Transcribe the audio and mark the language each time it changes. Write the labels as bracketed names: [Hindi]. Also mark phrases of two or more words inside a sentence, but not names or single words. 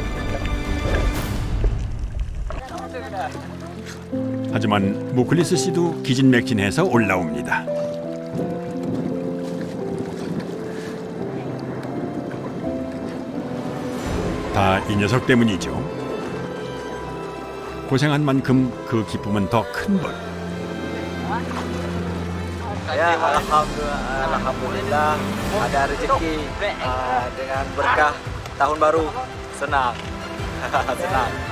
[Korean] 하지만 무클리스 씨도 기진맥진해서 올라옵니다. 다 이 녀석 때문이죠. 고생한 만큼 그 기쁨은 더 큰 법. [Indonesian] Ya, alhamdulillah ada rezeki dengan berkah tahun baru. Senang. Senang.